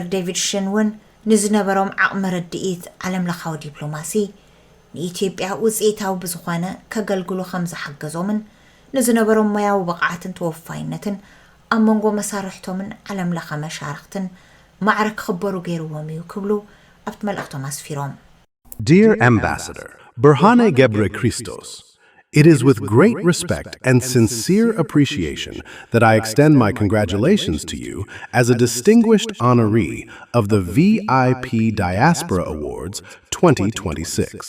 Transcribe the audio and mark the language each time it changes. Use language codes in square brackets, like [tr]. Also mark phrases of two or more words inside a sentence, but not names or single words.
[ti] ዴቪድ ሽን እውን ንዝነበሮም ዓቕሚ ርድኢት ዓለም ለኻዊ ዲፕሎማሲ ንኢትዮጵያ ውፅኢታዊ ብዝኾነ ከገልግሉ ከም ዝሓገዞምን ንዝነበሮም ሞያዊ ብቕዓትን ተወፋይነትን ኣብ መንጎ መሳርሕቶምን ዓለም ለኸ መሻርክትን ማዕረ ክኽበሩ ገይርዎም እዩ ክብሉ ኣብቲ መልእኽቶም ኣስፊሮም [en] Dear Ambassador Berhane Gebre Christos, it is with great respect and sincere appreciation that I extend my congratulations to you as a distinguished honoree of the VIP Diaspora Awards 2026.